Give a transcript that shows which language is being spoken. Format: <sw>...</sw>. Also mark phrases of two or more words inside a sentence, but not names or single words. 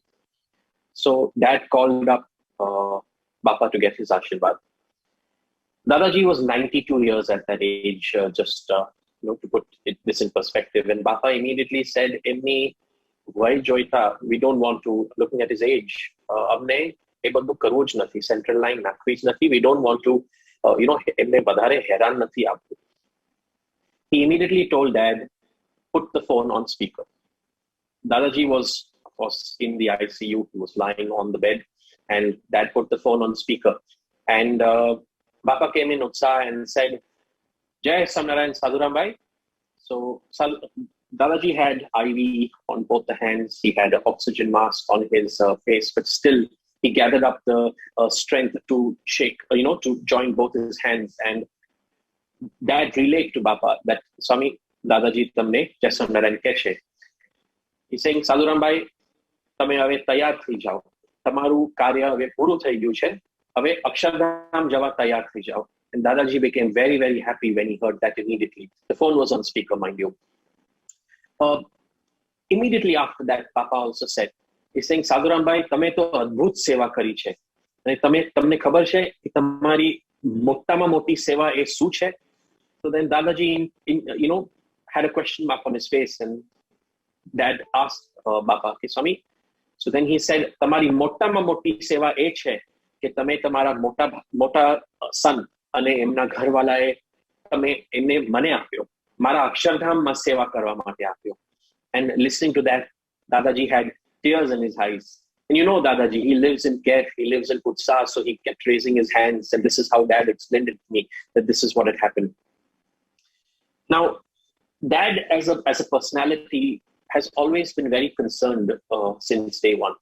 <en>So Dad called up Bapa to get his Ashirwad. Dadaji was 92 years at that age, just to put this in perspective. And Bapa immediately said,</en> <gu>"એમની વઈ જોઈતા,</gu> <en>we don't want to." Looking at his age,</en> <gu>અમને એ બધું કરવું જ નથી,</gu> <en>central line</en> <gu>નાખવી જ નથી.</gu> <en>We don't want to,</en> <gu>એમને વધારે હેરાન નથી આપવું.</gu> <en>He immediately told Dad, put the phone on speaker. Dadaji was, of course, in the ICU. He was lying on the bed, and Dad put the phone on speaker. And Bapa came in Utsaha and said, "Jai Swaminarayan Sadhurambai." So Dadaji had IV on both the hands. He had an oxygen mask on his face, but still he gathered up the strength to shake, to join both his hands. And Dad relayed to Bapa that Swami Dadaji</en> <gu>તમને જય સ્વામિનારાયણ કેશે.</gu> <en>He's saying, "Sadhurambai,</en> <gu>તમે હવે તૈયાર થઈ જાઓ. તમારું કાર્ય હવે પૂરું થઈ ગયું છે. હવે અક્ષરધામ જવા તૈયાર થઈ જાઓ."</gu> <en>And Dadaji became very, very happy when he heard that immediately. The phone was on speaker, mind you. Immediately after that, Papa also said, he's saying, "Sadhurambai,</en> <gu>તમે તો અદ્ભુત સેવા કરી છે. અને તમને ખબર છે કે તમારી મોટામાં મોટી સેવા એ શું છે?"</gu> <en>So then Dadaji, had a question mark on his face, and Dad asked Bapa, "Okay, Swami." So then he said,</en> <gu>"તમારી મોટામાં મોટી સેવા એ છે કે તમે તમારા મોટા સન અને એમના ઘરવાલાએ તમે એમને મને આપ્યો, મારા અક્ષરધામમાં સેવા કરવા માટે આપ્યો."</gu> <en>And listening to that, Dadaji had tears in his eyes. And Dadaji, he lives in Kef, he lives in Utsaha, so he kept raising his hands, and this is how Dad explained it to me, that this is what had happened. Now, Dad as a personality has always been very concerned since day one.</en>